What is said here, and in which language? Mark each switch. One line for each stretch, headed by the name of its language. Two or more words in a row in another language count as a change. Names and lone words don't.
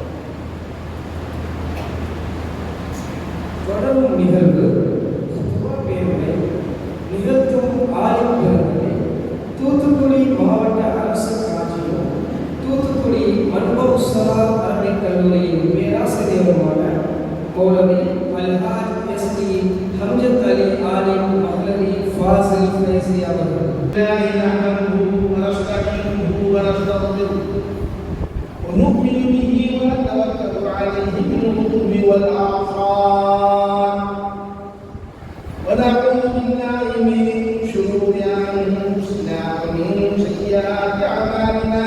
Tamil: தொடரும் நிகழ்வு பேருரை நிகழ்த்தும் ஆலிம் பெருமக்களே, தூத்துக்குடி மாவட்ட அரசு காட்சியும் தூத்துக்குடி மன்பூர் ஸலாத் அரபிக் கல்லூரியின் பேராசிரியருமான மௌலவி அல்ஹாஜ் எஸ்டி ஹம்ஜத் அலி ஆலிம் மஹ்லவி ஃபாசில் ஃபைசி அவர்கள்.
Arabic: ونؤمن به ونتوكل عليه بالغدو والآصال ونعوذ بالله من شرور أنفسنا ومن سيئات أعمالنا.